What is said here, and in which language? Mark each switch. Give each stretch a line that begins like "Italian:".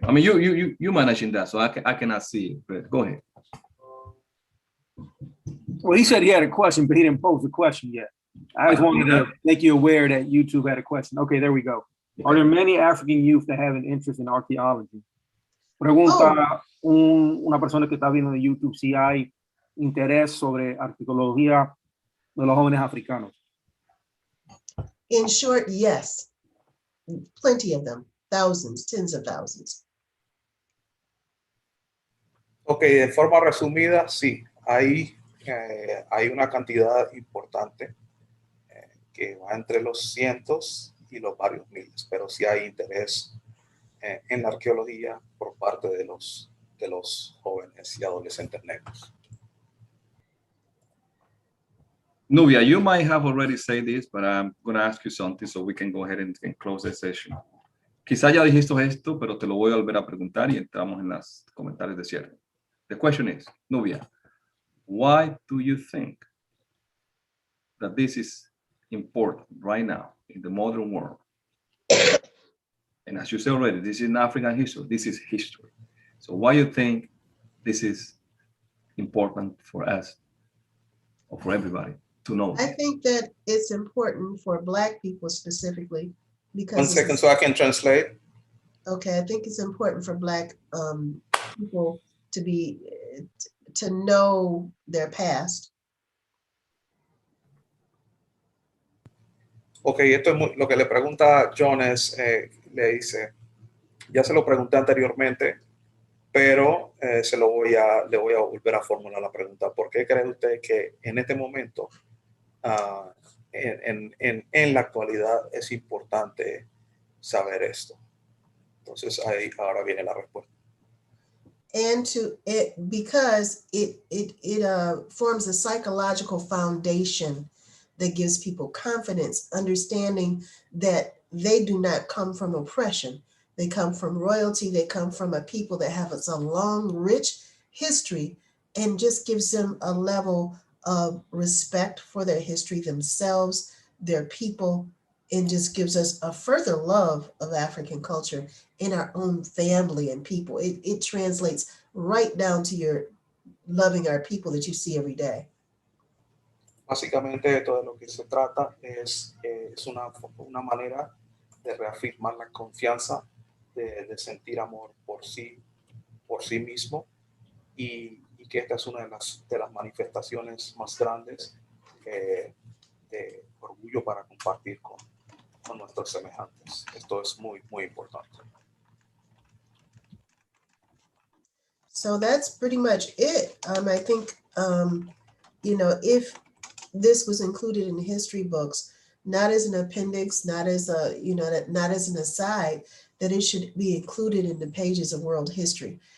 English: I mean, you managing that, so I cannot see it, but go ahead. Well, he said he had a question, but he didn't pose the question yet. I just wanted to make you aware that YouTube had a question. Okay, there we go. Are there many African youth that have an interest in archaeology?
Spanish: Pregunta una persona que está viendo en YouTube si hay interés sobre arqueología de los jóvenes africanos.
English: In short, yes. Plenty of them. Thousands, tens of thousands.
Spanish: Ok, de forma resumida, sí. Hay una cantidad importante que va entre los cientos y los varios miles, pero sí hay interés en la arqueología por parte de los jóvenes y adolescentes negros.
English: Nubia, you might have already said this, but I'm going to ask you something so we can go ahead and close the session.
Spanish: Quizá ya dijiste esto, pero te lo voy a volver a preguntar y entramos en los comentarios de cierre.
English: The question is, Nubia, why do you think that this is important right now in the modern world? And as you said already, this is not African history, this is history. So why do you think this is important for us or for everybody to know? I think that it's important for Black people specifically because— 1 second so I can translate. Okay, I think it's important for Black people to know their past.
Spanish: Ok, esto es lo que le pregunta John es, le dice, ya se lo pregunté anteriormente, pero le voy a volver a formular la pregunta. ¿Por qué cree usted que en este momento, en la actualidad, es importante saber esto? Entonces, ahora viene la respuesta.
English: And because it forms a psychological foundation that gives people confidence, understanding that they do not come from oppression. They come from royalty. They come from a people that have a long, rich history and just gives them a level of respect for their history themselves, their people, and just gives us a further love of African culture in our own family and people. It translates right down to your loving our people that you see every day.
Spanish: Básicamente de todo lo que se trata es una manera de reafirmar la confianza, de sentir amor por sí mismo, y que esta es una de las manifestaciones más grandes de orgullo para compartir con nuestros semejantes. Esto es muy, muy importante.
English: So that's pretty much it. I think, you know, if this was included in history books, not as an appendix, not as a, you know, not as an aside, that it should be included in the pages of world history.